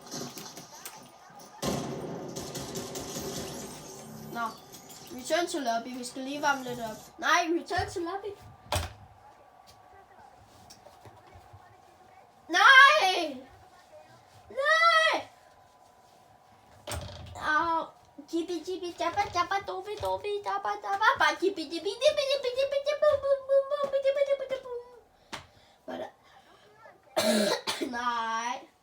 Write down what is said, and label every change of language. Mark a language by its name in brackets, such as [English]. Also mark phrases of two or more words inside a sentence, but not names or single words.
[English] Nå, return to lobby. [Danish] Vi skal lige varme lidt op. [English] Nej, return to lobby. Nej! [Danish] Nej! Au. Jibbi jibbi jabba jabba dobi dobi jabba jabba ba jibbi jibbi jibbi jibbi jibbi jibbi bum bum bum jibbi jibbi jibbi bum. Nej.